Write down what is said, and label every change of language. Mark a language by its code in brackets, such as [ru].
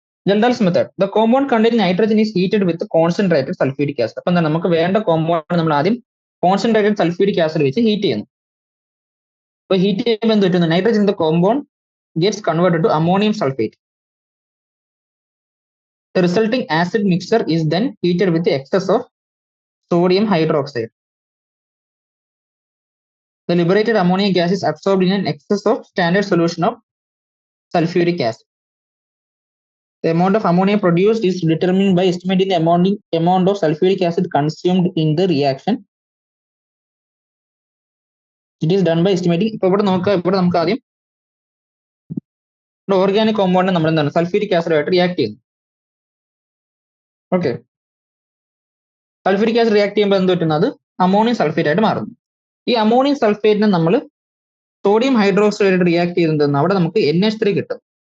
[en] Kjeldahl's method, the compound containing nitrogen is heated with concentrated sulphuric acid. [ml] അപ്പം എന്താണ് നമുക്ക് വേണ്ട കോമ്പൗണ്ട് നമ്മൾ ആദ്യം കോൺസെൻട്രേറ്റഡ് സൾഫ്യൂരിക് ആസിഡ് വെച്ച് ഹീറ്റ് ചെയ്യുന്നു. അപ്പോൾ ഹീറ്റ് ചെയ്യുമ്പോൾ എന്ത് പറ്റുന്നു, [en] Nitrogen the compound gets converted to ammonium sulfate. The resulting acid mixture is then heated with the excess of sodium hydroxide. The liberated ammonia gas is absorbed in an excess of standard solution of sulfuric acid. The amount of ammonia produced is determined by estimating the amount of sulfuric acid consumed in the reaction. It is done by estimating. [ml] ഇപ്പോൾ ഇവിടെ നമുക്ക് ആദ്യം organic compound നമ്മൾ എന്താണ് sulphuric ആസിഡുമായിട്ട് react ചെയ്യുന്നു. Okay, sulphuric acid react ചെയ്യുമ്പോൾ എന്ത് പറ്റുന്നത്, അമോണിയം സൾഫേറ്റ് ആയിട്ട് മാറുന്നു. ഈ അമോണിയം സൾഫേറ്റിനെ നമ്മൾ സോഡിയം ഹൈഡ്രോക്സൈഡ് റിയാക്ട് ചെയ്തിട്ടുണ്ടെന്ന് അവിടെ നമുക്ക് NH3 കിട്ടും.